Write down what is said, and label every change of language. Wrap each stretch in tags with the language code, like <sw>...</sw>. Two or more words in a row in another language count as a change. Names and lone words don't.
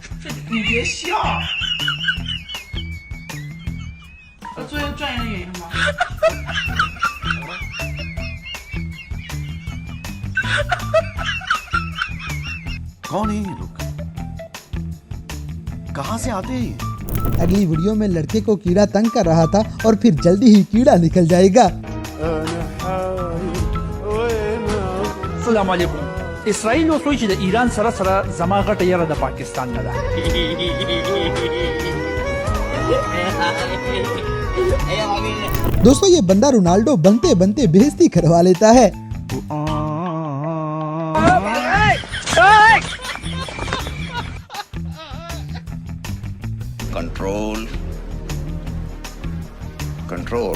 <ur>کون ہے یہ لوگ? کہاں سے آتے ہیں? اگلی ویڈیو میں لڑکے کو کیڑا تنگ کر رہا تھا اور پھر جلدی ہی کیڑا نکل جائے گا.</ur> <ar>السلام علیکم.</ar> <ps>اسرائیل اوس وایي چې د ایران سره زما غټه یره د پاکستان نه ده.</ps> <ur>دوستوں یہ بندہ رونالڈو بنتے بنتے بے عزتی کروا لیتا ہے.</ur> <en>control control.</en>